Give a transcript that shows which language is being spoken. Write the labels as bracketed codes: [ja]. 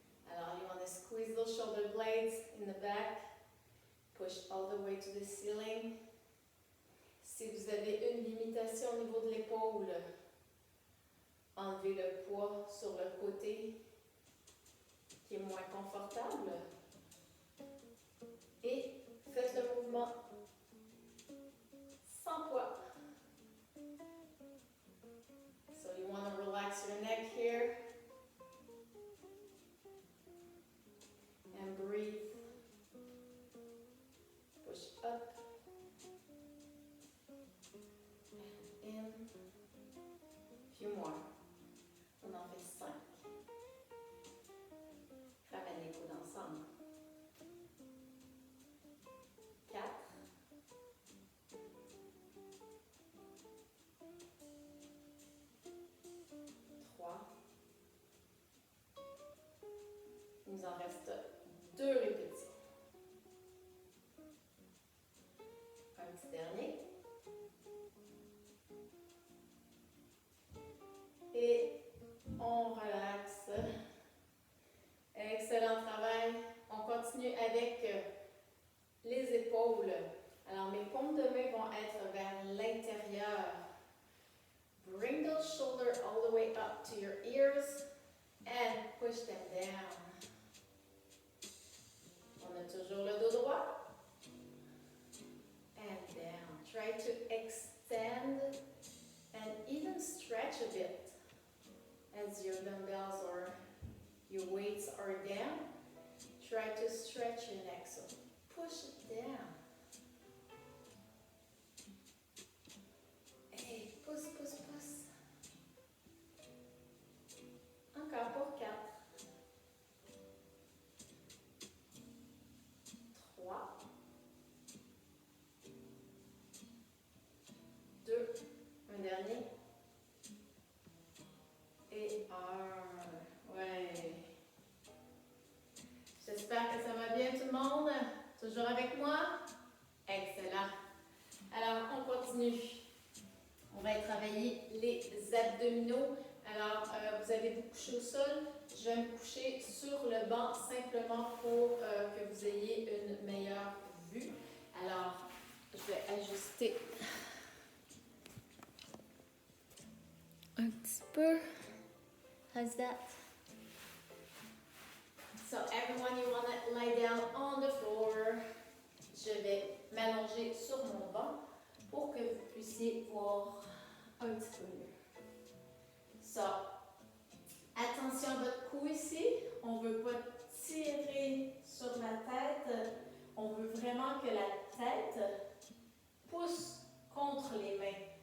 [en] Alors, you want to squeeze those shoulder blades in the back. Push all the way to the ceiling. [fr] Si vous avez une limitation au niveau de l'épaule, enlevez le poids sur le côté qui est moins confortable. Et faites le mouvement sans poids. [en] So you want to relax your neck here. And breathe. Push up. And in. Few more. [fr] On en fait 5. Ramène les coudes ensemble. 4. 3. Il nous en reste 2 répétitions. Un petit dernier. Et on relaxe. Excellent travail. On continue avec les épaules. Alors, mes paumes de main vont être vers l'intérieur. [en] Bring those shoulders all the way up to your ears and push them down. [fr] On a toujours le dos droit. [en] And down. Try to extend and even stretch a bit as your dumbbells or your weights are down. Try to stretch your neck, so push it down. [fr] Hey, pousse, pousse, pousse. Encore pour 4. 3. 2. Un dernier. Et 1. Ouais. J'espère que ça va bien tout le monde. Toujours avec moi? Excellent. Alors, on continue. On va travailler les abdominaux. Alors, vous allez vous coucher au sol. Je vais me coucher sur le banc simplement pour que vous ayez une meilleure vue. Alors, je vais ajuster un petit peu. [en] How's that? So everyone, you want to lie down on the floor. [fr] Je vais m'allonger sur mon banc pour que vous puissiez voir un petit peu mieux. So, attention à votre cou ici. On ne veut pas tirer sur la tête. On veut vraiment que la tête pousse contre les mains.